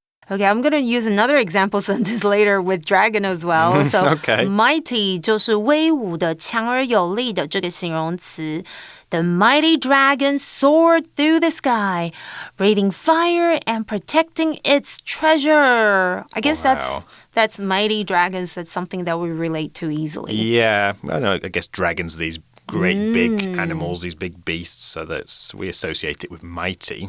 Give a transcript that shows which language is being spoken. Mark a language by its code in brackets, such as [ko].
[en] Okay, I'm going to use another example sentence later with dragon as well. So, Okay. [zh] mighty 就是威武的、强而有力的这个形容词。 [en] The mighty dragon soared through the sky, breathing fire and protecting its treasure. I guess that's mighty dragons. That's something that we relate to easily. Yeah, I guess dragons are these great big animals, these big beasts, so we associate it with mighty.